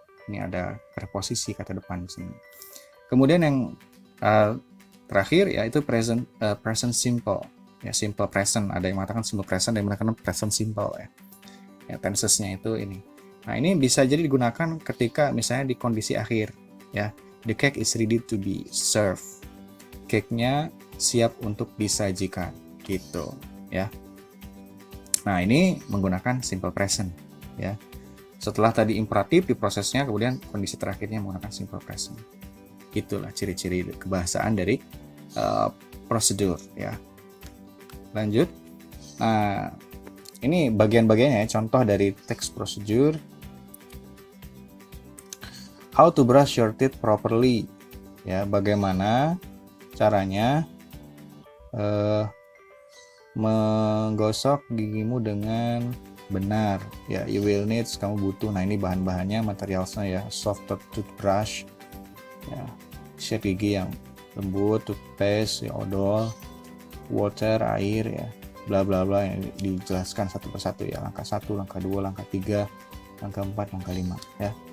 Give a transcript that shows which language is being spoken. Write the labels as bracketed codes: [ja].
[id] Ini ada preposisi kata depan di sini. Kemudian yang terakhir ya itu present simple ya, simple present. Ada yang mengatakan simple present, ada yang mengatakan present simple ya. Ya, tensesnya itu ini. Nah, ini bisa jadi digunakan ketika misalnya di kondisi akhir ya. [en] The cake is ready to be served. [id] Cake-nya siap untuk disajikan gitu ya. Nah, ini menggunakan simple present ya. Setelah tadi imperatif di prosesnya, kemudian kondisi terakhirnya menggunakan simple present. Itulah ciri-ciri kebahasaan dari prosedur ya. Lanjut. Nah, ini bagian-bagiannya, contoh dari teks prosedur. [en] How to brush your teeth properly. [id] Ya, bagaimana caranya menggosok gigimu dengan benar ya. [en] You will need, [id] kamu butuh. Nah, ini bahan-bahannya, materialnya ya, soft toothbrush ya, sikat gigi yang lembut, toothpaste ya, odol, water, air ya, bla bla bla, yang dijelaskan satu persatu ya, langkah 1, langkah 2, langkah 3, langkah 4, langkah 5 ya.